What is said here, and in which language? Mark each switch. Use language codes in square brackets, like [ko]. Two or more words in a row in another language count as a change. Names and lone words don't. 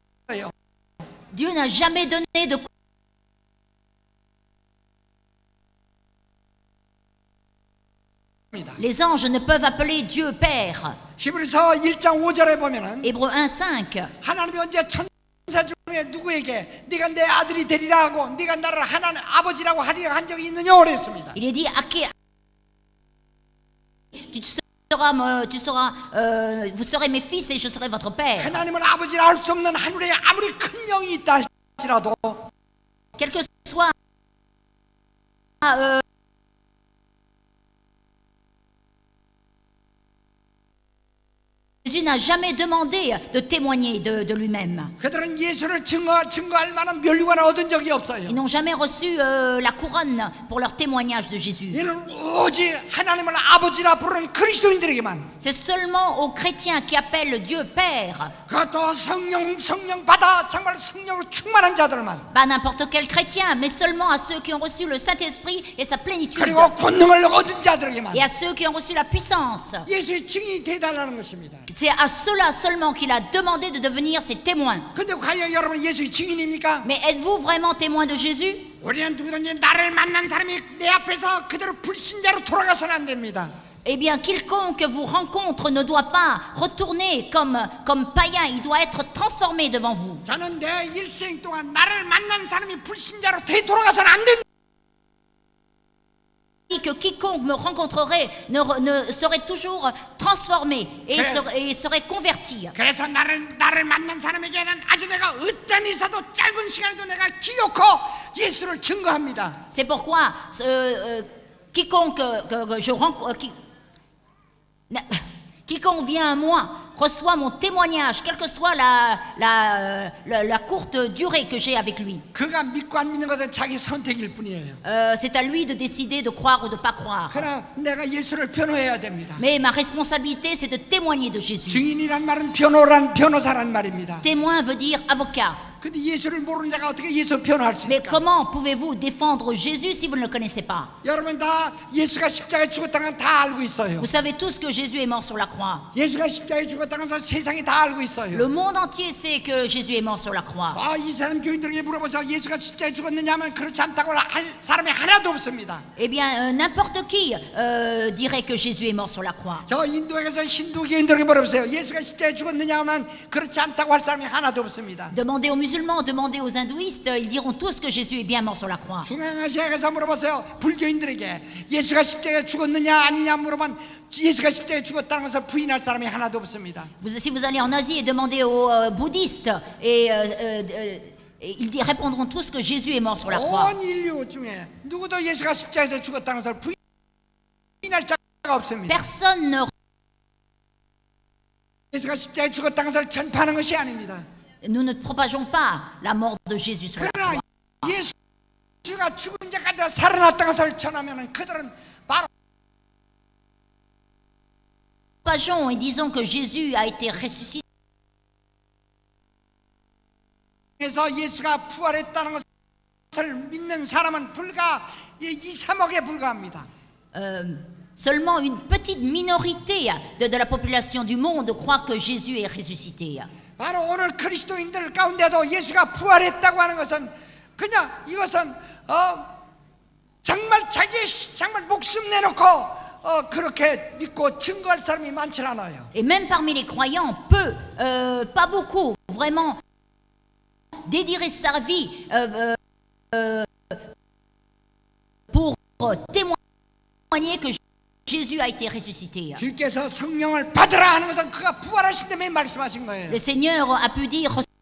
[fr] Dieu n'a jamais donné de Les anges ne peuvent appeler Dieu Père. [ko] 히브리서 1장 5절에 보면은 [fr] Hébreux 1:5. [ko] 하나님이 언제 천사 중에 누구에게 네가 내 아들이 되리라 하고 네가 나를 하나님 아버지라고 하리라 한 적이 있느냐 그랬습니다. [fr] Il est dit à qui vous serez mes fils et je serai votre père. [ko] 하나님은 아버지라 할 수 없는 하늘에 아무리 큰 영이 있다 할지라도 [fr] Quel que soit Jésus n'a jamais demandé de témoigner de lui-même. [ko] 그들은 예수를 증거할 만한 면류관을 얻은 적이 없어요. [fr] Ils n'ont jamais reçu la couronne pour leur témoignage de Jésus. [ko] 이는 오직 하나님을 아버지라 부르는 그리스도인들에게만. [fr] C'est seulement aux chrétiens qui appellent Dieu Père. [ko] 그것도 성령 받아 정말 성령으로 충만한 자들만. [fr] Pas n'importe quel chrétien, mais seulement à ceux qui ont reçu le Saint-Esprit et sa plénitude. [ko] 그리고 권능을 얻은 자들에게만. [fr] Et à ceux qui ont reçu la puissance. [ko] 예수의 증인이 되달라는 것입니다. [fr] C'est à ceux-là seulement qu'il a demandé de devenir ses témoins. [ko] 근데 과연 여러분 예수의 증인입니까? [fr] Mais êtes-vous vraiment témoin de Jésus? [ko] 우리는 누구든지 나를 만난 사람이 내 앞에서 그대로 불신자로 돌아가서는 안 됩니다. [fr] Eh bien, quiconque vous rencontre ne doit pas retourner comme païen, il doit être transformé devant vous. [ko] 저는 내 일생 동안 나를 만난 사람이 불신자로 돌아가서는 안 됩니다. [fr] Que quiconque me rencontrerait ne serait toujours transformé et serait converti. [ko] 그래서 나를 만난 사람에게는 아주 내가 어떤 일사도 짧은 시간에도 내가 기어코 예수를 증거합니다. [fr] C'est pourquoi quiconque que je rencontre, quiconque vient à moi reçoit mon témoignage, quelle que soit la courte durée que j'ai avec lui. [ko] 그가 믿고 안 믿는 것은 자기 선택일 뿐이에요. [fr] C'est à lui de décider de croire ou de pas croire. [ko] 그러나 내가 예수를 변호해야 됩니다. [fr] Mais ma responsabilité, c'est de témoigner de Jésus. [ko] 증인이란 말은 변호사란 말입니다. [fr] Témoin veut dire avocat. [ko] 근데 예수를 모르는 자가 어떻게 예수 변호할 수 [fr] Mais [ko] 있을까? [fr] comment pouvez-vous défendre Jésus si vous ne le connaissez pas? [ko] 여러분 다 예수가 십자가에 죽었다는 건 다 알고 있어요. [fr] Vous savez tous que Jésus est mort sur la croix. [ko] 예수가 십자가에 죽었다는 건 세상이 다 알고 있어요. [fr] Le monde entier sait que Jésus est mort sur la croix. [ko] 이 사람 교인들에게 물어보세요. 예수가 십자가에 죽었느냐 하면 그렇지 않다고 할 사람이 하나도 없습니다. [fr] Eh bien, n'importe qui dirait que Jésus est mort sur la croix. [ko] 저 인도에서 힌두 교인들에게 물어보세요. 예수가 십자가에 죽었느냐 하면 그렇지 않다고 할 사람이 하나도 없습니다. [fr] Demandez aux musulmans, demandez aux hindouistes, ils diront tous que Jésus est bien mort sur la croix. [ko] 중앙아시아에서 물어보세요. 불교인들에게 예수가 십자가에 죽었느냐 아니냐 물어보면 예수가 십자가에 죽었다는 것을 부인할 사람이 하나도 없습니다. [fr] Si vous allez en Asie et demandez aux bouddhistes, ils répondront tous que Jésus est mort sur la croix. [ko] 온 인류 중에 누구도 예수가 십자가에서 죽었다는 것을 부인할 자가 없습니다. [fr] Personne ne [ko] 예수가 십자가에 죽었다는 것을 전파하는 것이 아닙니다. [fr] Nous ne propageons pas la mort de Jésus sur la croix. [ko] 예수가 죽은 자까지 살아났다는 것을 전하면 그들은 바로 [fr] Propageons et disons que Jésus a été ressuscité. [ko] 그래서 예수가 부활했다는 것을 믿는 사람은 불과 2~3억에 불과합니다. [fr] Seulement une petite minorité de la population du monde croit que Jésus est ressuscité. [ko] 바로 오늘 그리스도인들 가운데도 예수가 부활했다고 하는 것은 그냥 이것은 정말 정말 목숨 내놓고 그렇게 믿고 증거할 사람이 많지 않아요. [fr] Et même parmi les croyants, peu, pas beaucoup, vraiment dédierait sa vie pour témoigner que Jésus a été ressuscité. [ko] 주께서 성령을 받으라 하는 것은 그가 부활하신 때문에 말씀하신 거예요. [fr] Le Seigneur a pu dire